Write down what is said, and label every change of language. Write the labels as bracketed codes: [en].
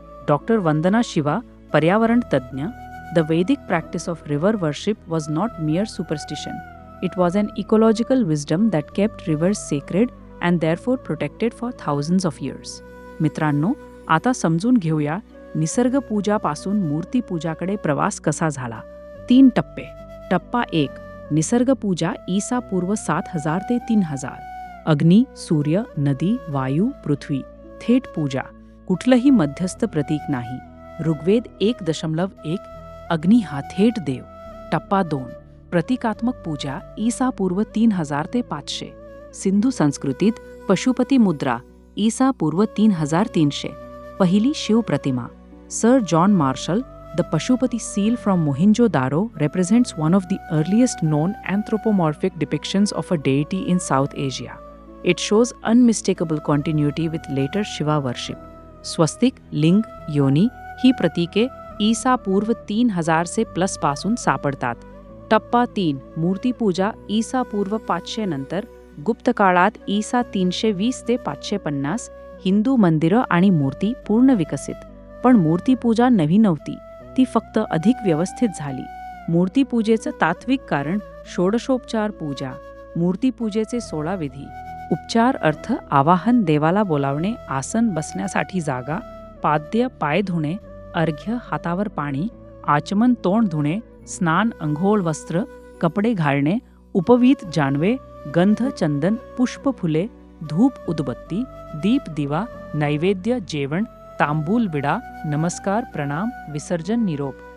[mr] Doctor वंदना शिवा, पर्यावरण तज्ज्ञ. [en] The Vedic practice of river worship was not mere superstition. It was an ecological wisdom that kept rivers sacred and therefore protected for thousands of years. [mr] मित्रांनो, आता समजून घेऊया निसर्गपूजापासून मूर्तीपूजाकडे प्रवास कसा झाला. 3 टप्पे. टप्पा 1. निसर्गपूजा ईसा पूर्व 7000 ते 3000. अग्नी, सूर्य, नदी, वायू, पृथ्वी. थेट पूजा. कुठलंही मध्यस्थ प्रतीक नाही. ऋग्वेद 1.1. अग्नी हा थेट देव. टप्पा 2. प्रतिकात्मक पूजा ईसा पूर्व 3000 ते 500. सिंधू संस्कृतीत पशुपती मुद्रा ईसा पूर्व 3300. पहिली शिवप्रतिमा. [en] Sir John Marshall, The Pashupati seal from Mohenjo-daro represents one of the earliest known anthropomorphic depictions of a deity in South Asia. It shows unmistakable continuity with later Shiva worship. [mr] स्वस्तिक, लिंग, योनी ही प्रतीके ईसा पूर्व 3000 से प्लस पासून सापडतात. टप्पा 3. मूर्तीपूजा ईसा पूर्व 500 नंतर. गुप्त काळात ईसा 320 ते 550. हिंदू मंदिरं आणि मूर्ती पूर्ण विकसित. पण मूर्तीपूजा नवी नव्हती, ती फक्त अधिक व्यवस्थित झाली. मूर्तीपूजेचं तात्विक कारण षोडशोपचार पूजा. मूर्तीपूजेचे 16 विधी. उपचार अर्थ आवाहन, देवाला बोलावणे, आसन, बसण्यासाठी जागा, पाद्य, पाय धुणे, अर्घ्य, हातावर पाणी, आचमन, तोंड धुणे, स्नान, अंघोळ, वस्त्र, कपडे घालणे, उपवीत, जानवे, गंध, चंदन, पुष्प, फुले, धूप, उदबत्ती, दीप, दिवा, नैवेद्य, जेवण, तांबूल, विडा, नमस्कार, प्रणाम, विसर्जन, निरोप.